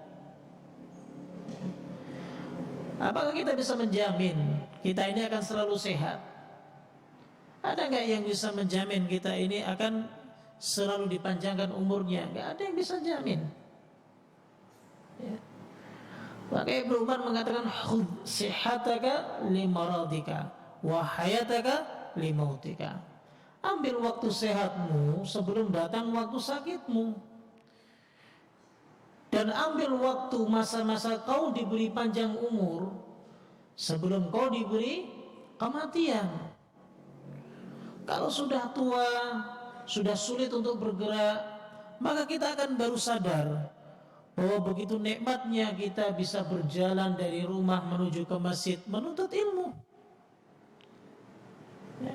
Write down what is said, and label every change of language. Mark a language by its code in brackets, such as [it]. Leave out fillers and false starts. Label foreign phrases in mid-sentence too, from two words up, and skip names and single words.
[id] Apakah kita bisa menjamin kita ini akan selalu sehat? Ada nggak yang bisa menjamin kita ini akan selalu dipanjangkan umurnya? Nggak ada yang bisa jamin, ya. Maka Ibnu Umar mengatakan, [ar] خذ صحتك لمرضك وحياتك لموتك. [id] Ambil waktu sehatmu sebelum datang waktu sakitmu, dan ambil waktu masa-masa kau diberi panjang umur sebelum kau diberi kematian. Kalau sudah tua, sudah sulit untuk bergerak, maka kita akan baru sadar bahwa begitu nikmatnya kita bisa berjalan dari rumah menuju ke masjid menuntut ilmu, ya.